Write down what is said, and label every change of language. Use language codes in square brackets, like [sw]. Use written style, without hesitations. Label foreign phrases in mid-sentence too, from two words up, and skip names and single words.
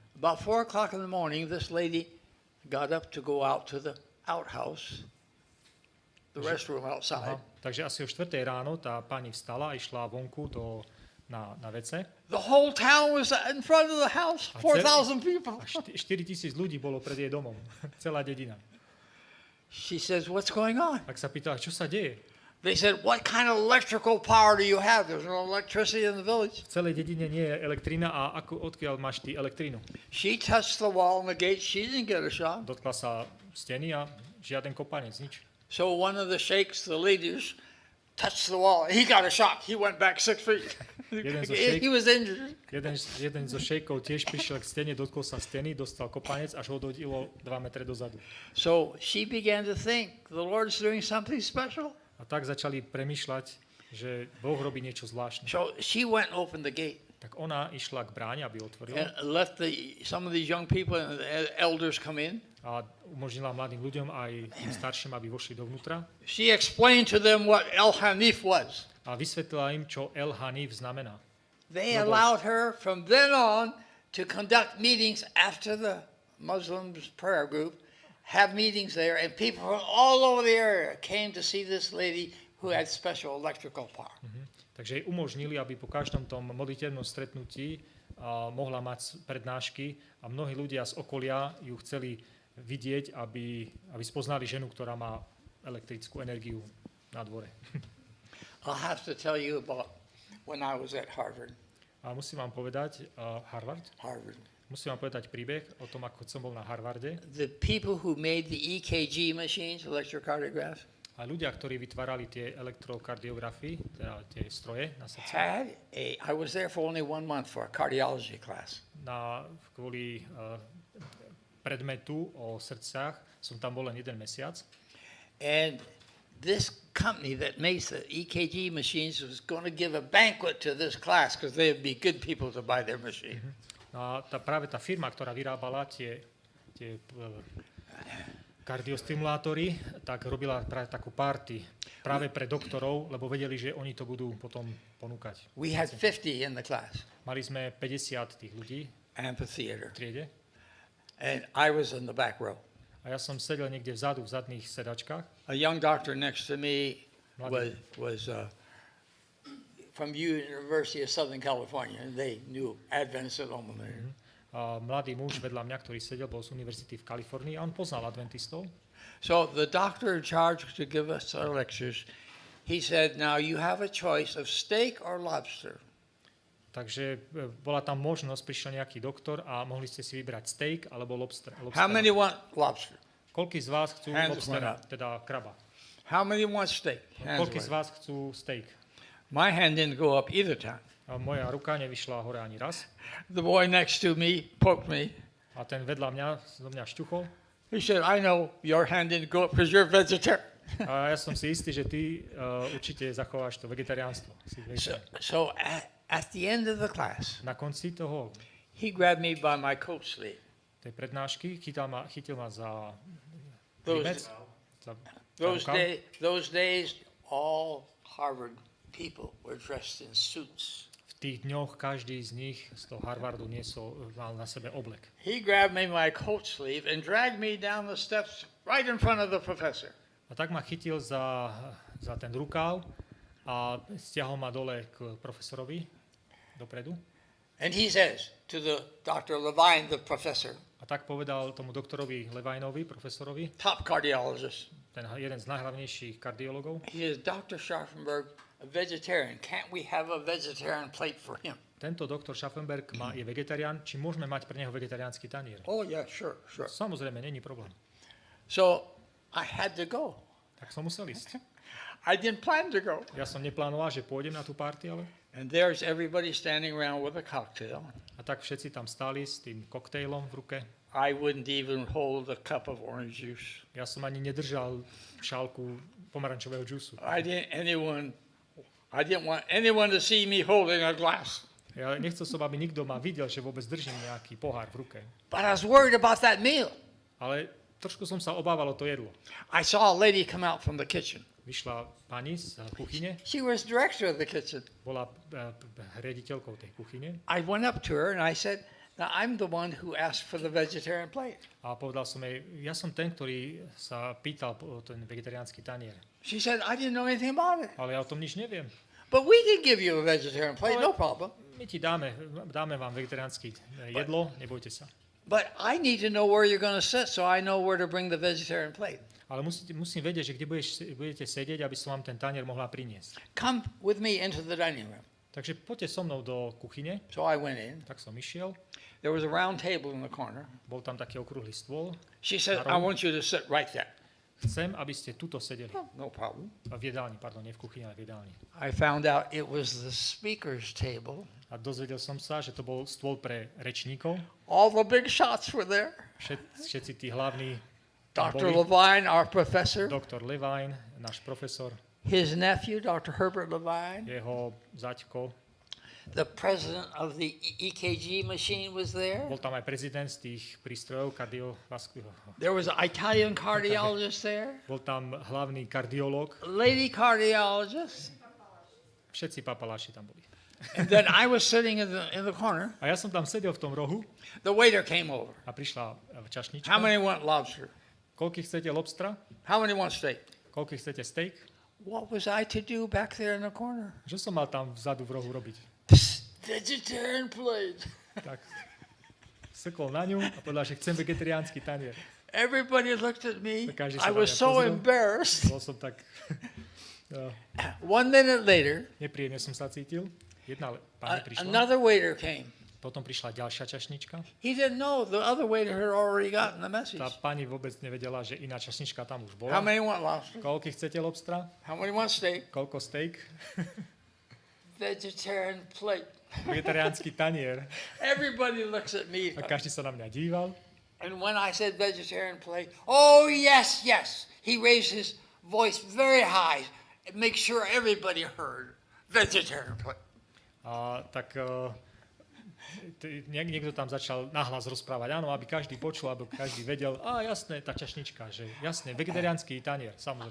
[en] About 4 o'clock in the morning, this lady got up to go out to the outhouse, the restroom outside. [sk] Takže asi o 4 ráno tá pani vstala a išla vonku na vece. [en] The whole town was in front of the house, 4,000 people. [sk] A 4,000 ľudí bolo pred jej domom. Celá dedina. [en] She says, what's going on? [sk] Tak sa pýtala, čo sa deje? [en] They said, what kind of electrical power do you have? There's no electricity in the village. [sk] V celej dedine nie je elektrina a odkiaľ máš ty elektrínu? [en] She touched the wall and the gate. She didn't get a shot. [sk] Dotkla sa steny a žiaden kopanec, nič. [en] So one of the sheikhs, the leaders, touched the wall. He got a shock. He went back 6 feet. He was injured. [sk] Jeden zo šejkov tiež prišiel k stene, dotkol sa steny, dostal kopanec, až ho odhodilo 2 metre dozadu. [en] So she began to think, the Lord's doing something special. [sk] A tak začali premýšľať, že Boh robí niečo zvláštne. [en] So she went and opened the gate [sk] Tak ona išla k bráne, aby otvorila [en] and let some of these young people and the elders come in. [sk] a umožnila mladým ľuďom aj tým starším, aby vošli dovnútra [en] She explained to them what Al-Hanif was. [sk] a vysvetlila im, čo El Hanif znamená. [en] They allowed her from then on to conduct meetings after the Muslims prayer group, have meetings there, and people from all over the area came to see this lady who had special electrical power. [sk] Takže jej umožnili, aby po každom tom modlitevnom stretnutí mohla mať prednášky a mnohí ľudia z okolia ju chceli vidieť, aby spoznali ženu, ktorá má elektrickú energiu na dvore. [en] I'll have to tell you about when I was at Harvard. [sk] A musím vám povedať, Harvard, musím vám povedať príbeh o tom, ako som bol na Harvarde. [en] The people who made the EKG machines, electrocardiographs, [sk] A ľudia, ktorí vytvárali tie elektrokardiografy, teda tie stroje na srdce, [en] I was there for only 1 month for a cardiology class. [sk] Kvôli predmetu o srdciach som tam bol len 1 mesiac. [en] And this company that makes the EKG machines was going to give a banquet to this class because they would be good people to buy their machine. [sk] A práve tá firma, ktorá vyrábala tie kardiostimulátory, tak robila práve takú party práve pre doktorov, lebo vedeli, že oni to budú potom ponúkať. [en] We had 50 in the class, [sk] Mali sme 50 tých ľudí [en] amphitheater, [sk] v triede [en] and I was in the back row. [sk] a ja som sedel niekde vzadu v zadných sedačkách. [en] A young doctor next to me was from University of Southern California, and they knew Adventist alumni. [sk] A mladý muž vedľa mňa, ktorý sedel, bol z univerzity v Kalifornii a on poznal adventistov. [en] So the doctor in charge to give us our lectures, he said, now you have a choice of steak or lobster. [sk] Takže bola tam možnosť, prišiel nejaký doktor a mohli ste si vybrať steak alebo lobster. [en] How many want lobster? [sk] Koľký z vás chcú [en] Hands [sk] lobstera, [en] went up. [sk] teda kraba? [en] How many want steak? Hands [sk] Koľký z [en] went up. [sk] vás chcú steak? [en] My hand didn't go up either time. [sk] A moja ruka nevyšla hore ani raz. [en] The boy next to me poked me. [sk] A ten vedľa mňa, do mňa šťuchol. [en] He said, I know your hand didn't go up because you're vegetarian. [sk] A ja som si istý, že ty určite zachováš to vegetariánstvo. [en] So at the end of the class, [sk] Na konci toho [en] he grabbed me by my coat sleeve. [sk] tej prednášky chytil ma za [en] Those, [sk] rimec, za rukav. [en] those days, all Harvard people were dressed in suits. [sk] V tých dňoch každý z nich z toho Harvardu mal na sebe oblek. [en] He grabbed me by my coat sleeve and dragged me down the steps right in front of the professor. [sk] A tak ma chytil za ten rukáv a stiahol ma dole k profesorovi dopredu. [en] And he says to the Dr. Levine, the professor, [sk] A tak povedal tomu doktorovi Levinovi, profesorovi, [en] top cardiologist, [sk] ten jeden z najhlavnejších kardiologov, [en] he says, Dr. Scharffenberg, a vegetarian, can't we have a vegetarian plate for him? [sk] tento doktor Scharffenberg je vegetarián, či môžeme mať pre neho vegetariánsky tanier? [en] Oh, yeah, sure. [sk] Samozrejme, není problém. [en] So I had to go. [sk] Tak som musel ísť. [en] I didn't plan to go. [sk] Ja som neplánoval, že pôjdem na tú party, ale... [en] And there's everybody standing around with a cocktail. [sk] A tak všetci tam stáli s tým koktejlom v ruke. [en] I wouldn't even hold a cup of orange juice. [sk] Ja som ani nedržal šálku pomarančového džusu. [en] I didn't want anyone to see me holding a glass. [sk] Ja nechcel som, aby nikto ma videl, že vôbec držím nejaký pohár v ruke. [en] But I was worried about that meal. [sk] Ale trošku som sa obával o to jedlo. [en] I saw a lady come out from the kitchen. [sk] Vyšla pani z kuchyne, [en] She was director of the kitchen. [sk] bola riaditeľkou tej kuchyne [en] I went up to her and I said, now I'm the one who asked for the vegetarian plate. [sk] a povedal som jej, ja som ten, ktorý sa pýtal o ten vegetariánsky tanier. [en] She said, I didn't know anything about it. [sk] Ale ja o tom nič neviem. [en] But we can give you a vegetarian plate, no problem. [sk] My ti dáme vám vegetariánske jedlo, nebojte sa. [en] But I need to know where you're going to sit so I know where to bring the vegetarian plate. [sk] Ale musím vedieť, že kde budete sedieť, aby som vám ten tanier mohla priniesť. [en] Come with me into the dining room. [sk] Takže poďte so mnou do kuchyne. [en] So I went in. [sk] Tak som išiel. [en] There was a round table in the corner. [sk] Bol tam taký okrúhly stôl. [en] She said, I want you to sit right there. [sk] Chcem, aby ste tuto sedeli. [en] No problem. [sk] V jedálni, pardon, nie v kuchyni, ale v jedálni. [en] I found out it was the speaker's table. [sk] A dozvedel som sa, že to bol stôl pre rečníkov. [en] All the big shots were there. [sk] Všetci tí hlavní [en] Dr. Levine, our professor. [sk] Doktor Levine, náš profesor. [en] His nephew, Dr. Herbert Levine. [sk] Jeho zaťko. [en] The president of the EKG machine was there. [sk] Bol tam aj prezident z tých prístrojov kardiovaskulárnych. [en] There was an Italian cardiologist there. [sk] Bol tam hlavný kardiológ. [en] Lady cardiologist. [sk] Všetci papaláši tam boli. [en] And then I was sitting in the corner. [sk] A ja som tam sedel v tom rohu. [en] The waiter came over. [sk] A prišla čašnička. [en] How many want lobster? [sk] Koľko chcete lobstra? [en] How many want steak? [sk] Koľko chcete steak? [en] What was I to do back there in the corner? [sk] Čo som mal tam vzadu v rohu robiť? [en] Vegetarian plate. [sk] Tak sekol na ňu a povedal, že chcem vegetariánsky tanier. [en] Everybody looked at me. [sk] Každý [en] I [sk] sa na [en] was [sk] mňa [en] so [sk] pozrel. [en] embarrassed. [sk] Bol som tak... [en] 1 minute later, [sk] nepríjemne som sa cítil. Jedna pani prišla. [en] another waiter came. [sk] Potom prišla ďalšia čašnička. [en] He didn't know the other waiter had already gotten the message. [sk] Tá pani vôbec nevedela, že iná čašnička tam už [en] How [sk] bola. [en] many want lobster? [sk] Koľko chcete lobstra? [en] How many want steak? [sk] Koľko steak? [en] Vegetarian plate. [sk] Vegetariánsky tanier. [en] Everybody looks at me. [sk] A každý sa na mňa díval. [en] And when I said vegetarian plate, oh, yes, yes. He raised his voice very high. Make sure everybody heard. Vegetarian plate. [sk] A tak niekto tam začal nahlas rozprávať. Áno, aby každý počul, aby každý vedel. Jasné, tá čašnička, že jasné, vegetariánsky tanier, samozrejme.